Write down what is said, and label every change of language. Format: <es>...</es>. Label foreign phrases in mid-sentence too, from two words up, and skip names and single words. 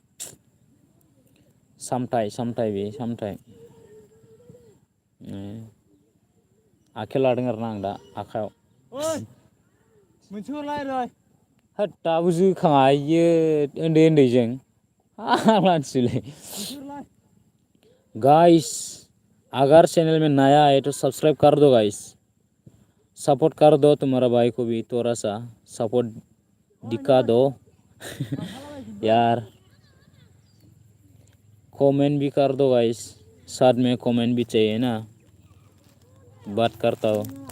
<brx>सामथाइ बे सामथाइ आखायाव लादों आरोना आं दा आखायाव मोनसे रायलाय होद दाबो जोखाङा इयो उन्दै उन्दैजों मानसिलै</brx> <hi>गाइस अगर चैनल में नया है तो सब्सक्राइब कर दो गाइस सपोर्ट कर दो तुम्हारा भाई को भी थोड़ा सा सपोर्ट दिखा दो यार कमेंट भी कर दो गाइस साथ में कमेंट भी चाहिए ना बात करता हो</hi>